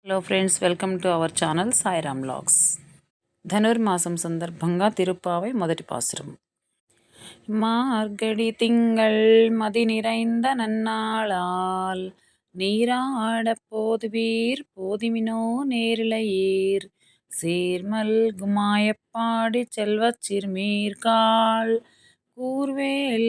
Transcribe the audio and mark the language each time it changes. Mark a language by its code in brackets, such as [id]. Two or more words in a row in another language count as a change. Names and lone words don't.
[en] Hello friends, welcome to our channel [te] సాయిరామ్ వ్లాగ్స్. ధనుర్మాసం సందర్భంగా తిరుప్పావై మొదటి పాసురం. [ta] மார்கழி திங்கள் மதி நிறைந்த நன்னாளால் நீராடப் போதுவீர் போதிமினோ நேரிழையீர் சீர்மல் குமாயப்பாடி செல்வச் சிறுமீர்காள் கூர்வேல்